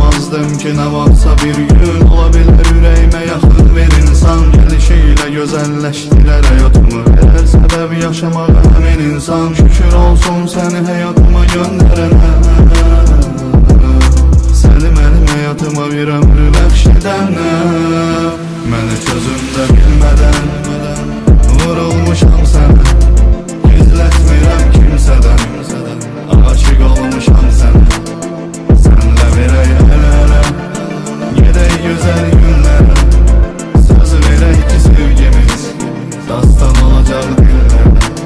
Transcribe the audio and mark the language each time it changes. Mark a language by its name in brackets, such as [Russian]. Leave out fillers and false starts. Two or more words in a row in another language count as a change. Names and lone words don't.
[Turkish] bilmezdim ki ne varsa bir gün olabilir yüreğime yakın bir insan. Gelişiyle güzelleştiler hayatımı, her sebep yaşamak emin insan. Şükür olsun seni hayatıma gönderene, seni benim hayatıma bir ömrü bəxş edene. [Azerbaijani] Məni çözümdə bilmədən vurulmuşam sənə, gizlətmirəm kimsədən, aşık olmuşam sənə. Sənlə verək əl-ələ, gedək gözəl günlərə, söz verək ki sevgimiz dastan olacaq dillərə.